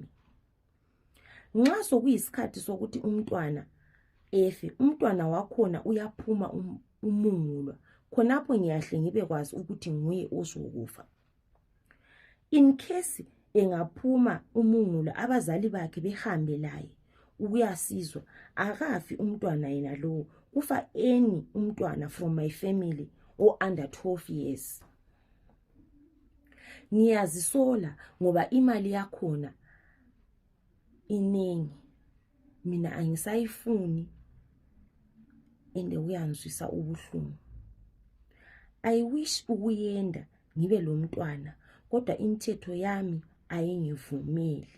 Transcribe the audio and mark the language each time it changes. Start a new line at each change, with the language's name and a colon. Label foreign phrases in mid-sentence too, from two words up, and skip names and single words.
North Ndebele: Nxa sokuyisikhathi sokuthi umntwana efe, umntwana wakhona uyaphuma umungulwa, khonapho ngiyahle ngibe kwazi ukuthi nguye ozokufa. In case engaphuma umungulwa abazali bakhe behambe laye ukuyasizwa, akafi umntwana yena lowo, kufa umntwana
English: from my family under 12 years.
North Ndebele: Ngiyazisola ngoba imali yakhona iningi, mina angisayifuni ende uyangizwisa ubuhlungu.
English: I wish
North Ndebele: ukuyenda ngibe lo mntwana kodwa imithetho yami ayingivumeli.